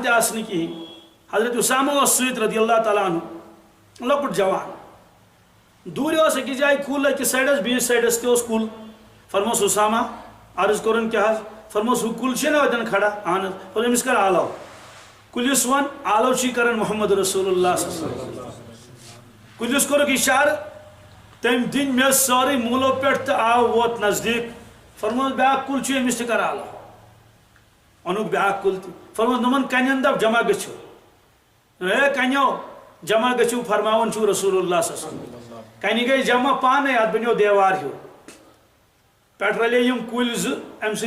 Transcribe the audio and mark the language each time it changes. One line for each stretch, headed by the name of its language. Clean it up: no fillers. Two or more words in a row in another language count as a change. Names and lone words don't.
Kashmiri: تہِ آسہٕ نہٕ کِہیٖنۍ حضرت اُسامہ اوس سۭتۍ
Arabic: رضی اللہ تعالیٰ عنہ
Kashmiri: لۄکُٹ جوان دوٗرِ اوس أکِس جایہِ کُل أکِس سایڈس بیٚیِس سایڈس تہِ اوس کُل فرموس اُسامہ عرض کوٚرُن کیٛاہ حظ فرموس ہُہ کُل چھُنہ اَتٮ۪ن کھڑا اہن حظ فرموس أمِس کر آلو کُلِس وَن آلو چھُے کران محمد رسول اللہ
Arabic: صلی اللہ علیہ وسلم
Kashmiri: کُلِس کوٚرُکھ اِشارٕ تٔمۍ دِنۍ مےٚ سٲرٕے موٗلو پٮ۪ٹھ تہٕ آو ووت نزدیٖک فرموس بیٛاکھ کُل چھُ أمِس تہِ کر آلو اوٚنُکھ بیٛاکھ کُل تہِ فرموس نۄمن کنٮ۪ن دپ جمع گٔژھِو ہے کنیو جمع گٔژھِو فرماوان چھُو رسول اللہ
Arabic: صلی اللہ علیہ وسلم
Kashmiri: کنہِ گٔے جمع پانے اتھ بنیو دیوار ہیوٗ پٮ۪ٹھٕ رلے یِم کُلۍ زٕ امہِ سۭتۍ